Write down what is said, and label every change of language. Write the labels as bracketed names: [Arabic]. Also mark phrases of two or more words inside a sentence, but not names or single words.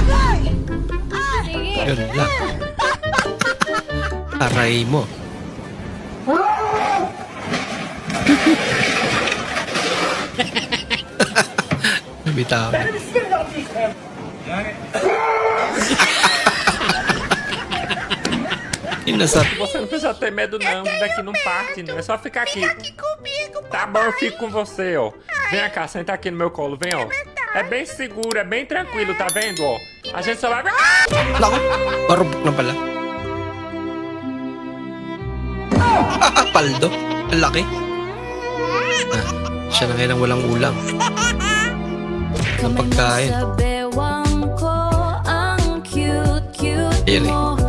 [Filipino] Yun lang. Aray mo. Nabitaw na. Inasat. [Portuguese] Você não precisa ter medo não, daqui não parte não, é só ficar aqui. Tá bom, eu fico com você, ó. Vem cá, senta aqui no meu colo, vem, ó. É bem seguro, é bem tranquilo, tá vendo, ó? A gente só vai... [Filipino] Naku, parubok na pala. Paldo, ang laki. Siya na ngayon ang walang ulam. Ang pagkain. Ayan eh.